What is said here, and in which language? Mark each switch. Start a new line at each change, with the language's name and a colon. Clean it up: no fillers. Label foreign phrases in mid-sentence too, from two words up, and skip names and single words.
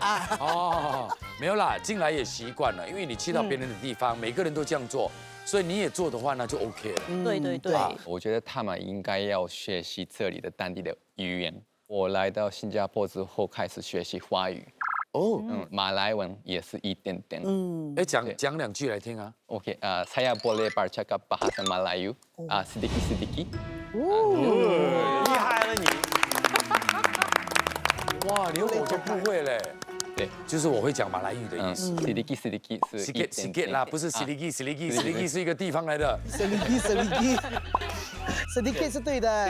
Chinese: 没有啦，进来也习惯了，因为你去到别人的地方，每个人都这样做。所以你也做的话，那就 OK 了。对。我觉得他们应该要学习这里的当地的语言。我来到新加坡之后，开始学习华语。马来文也是一点点。讲2句来听啊。
Malay: OK， saya boleh bercakap bahasa Melayu， sedikit。
Chinese: 厉害了你！哇，连我都不会嘞。对，就是我会讲马来语的意思。 sedikit 是一点点啦，不是 sedikit 是一个地方来的。 sedikit 是对的。